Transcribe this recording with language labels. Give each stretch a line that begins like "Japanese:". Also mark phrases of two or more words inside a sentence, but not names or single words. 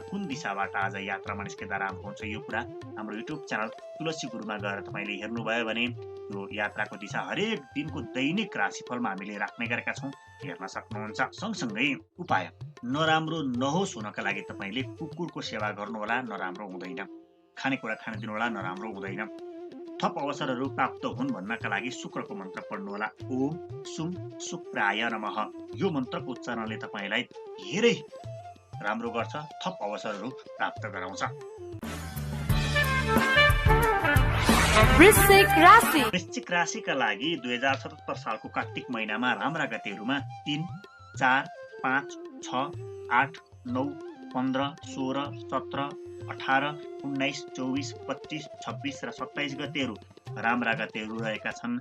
Nepali: कुन दिशाबाट आज यात्रामा निस्किँदा राम्रो हुन्छ, यो कुरा हाम्रो युट्युब च्यानल तुलसी गुरुमा गएर तपाईँले हेर्नुभयो भने यो यात्राको दिशा हरेक दिनको दैनिक राशिफलमा हामीले राख्ने गरेका छौँ, हेर्न सक्नुहुन्छ। सँगसँगै उपाय नराम्रो नहोस् हुनका लागि तपाईँले कुकुरको सेवा गर्नुहोला, नराम्रो हुँदैन। खानेकुरा खान दिनुहोला, नराम्रो हुँदैन। थप अवसरहरू प्राप्त हुन् भन्नका लागि शुक्रको मन्त्र पढ्नुहोला।
Sanskrit: ओम सुम शुक्राय नमः।
Nepali: यो मन्त्रको उच्चारणले तपाईँलाई धेरै राम्रो गर्छ, थप अवसरहरू प्राप्त गराउँछ। वृश्चिक राशि। वृश्चिक राशिका लागि 2077 सालको कार्तिक महिनामा राम्रा गतेहरूमा 3, 4, 5, 6, 8, 9, 15, 16, 17, 18, 19, 24, 25, 26 र 27 गतेहरू राम्रा गतेहरू रहेका छन्।